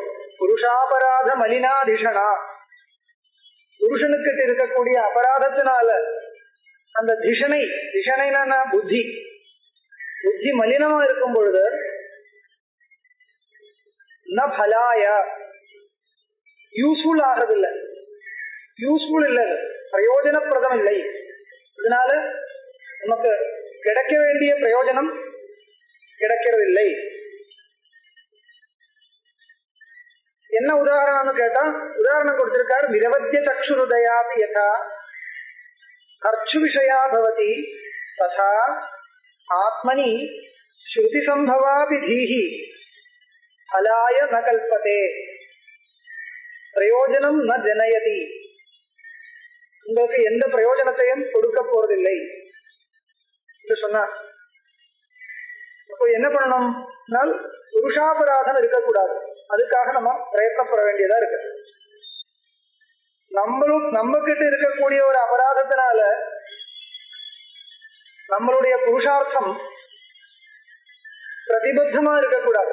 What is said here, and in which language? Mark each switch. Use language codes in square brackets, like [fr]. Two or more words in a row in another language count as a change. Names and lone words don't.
[sa] पुरुषापराध मलिना धिषणा, [ta] புருஷனுக்கு இருக்கக்கூடிய அபராதத்தினால அந்த திஷணைனா புத்தி மலினமா இருக்கும் பொழுது [sa] न फलाय [ta] யூஸ்ஃபுல் ஆகிறதில்லை, யூஸ்ஃபுல் இல்லை, பிரயோஜனப்பிரதம் இல்லை. இதனால நமக்கு கிடைக்க வேண்டிய பிரயோஜனம் கிடைக்கிறதில்லை. என்ன உதாரணம்னு கேட்டா உதாரணம் கொடுத்திருக்காரு. [sa] निरवद्य चक्षुरुदयापि यथा अर्चु विषया भवति तथा आत्मनि श्रुति संभवा विधिः फलाय न कल्पते प्रयोजनं न जनयति. [ta] உங்களுக்கு எந்த பிரயோஜனத்தையும் கொடுக்க போறதில்லை என்று சொன்னார். இப்போ என்ன பண்ணணும்? புருஷாபராதம் இருக்கக்கூடாது. அதுக்காக நம்ம பிரயத்தனப்பட வேண்டியதா இருக்கு. நம்ம கிட்ட இருக்கக்கூடிய ஒரு அபராதத்தினால நம்மளுடைய புருஷார்த்தம் பிரதிபத்தமா இருக்கக்கூடாது.